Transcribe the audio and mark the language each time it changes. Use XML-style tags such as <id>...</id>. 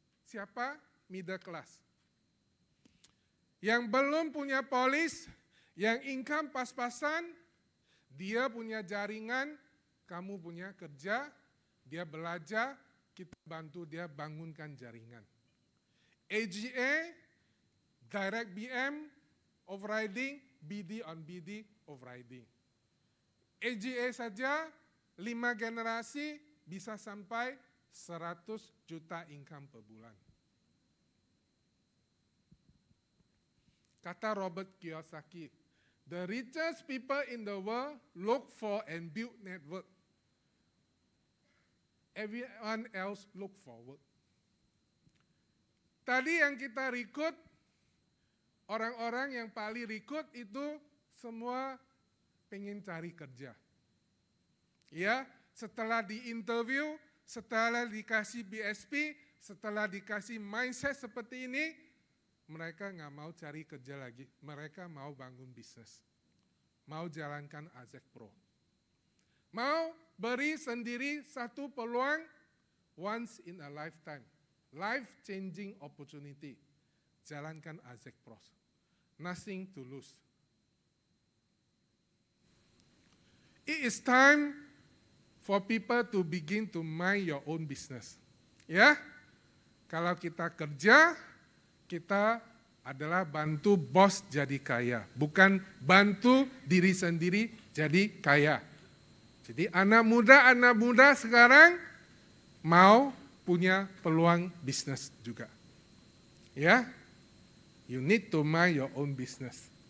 <id>Siapa? Middle class. Yang belum punya polis, yang income pas-pasan, dia punya jaringan, kamu punya kerja, dia belajar, kita bantu dia bangunkan jaringan. AGA, direct BM, overriding, BD on BD, overriding. AGA saja, 5 generasi bisa sampai 100 juta income per bulan. Kata</id> <en>Robert Kiyosaki, the richest people in the world look for and build network. Everyone else look forward.</en> <id>Tadi yang kita rekrut, orang-orang yang paling rekrut itu semua pengen cari kerja. Ya, setelah di-interview, setelah dikasih BSP, setelah dikasih mindset seperti ini, mereka nggak mau cari kerja lagi. Mereka mau bangun bisnis. Mau jalankan Azek Pro. Mau beri sendiri satu peluang</id> <en>once in a lifetime. Life-changing opportunity.</en> <id>Jalankan Azek Pro.</id> <en>Nothing to lose. It is time for people to begin to mind your own business.</en> <id>Ya, kalau kita kerja, kita adalah bantu bos jadi kaya, bukan bantu diri sendiri jadi kaya. Jadi anak muda sekarang mau punya peluang bisnis juga.</id> <en>Ya, you need to mind your own business.</en>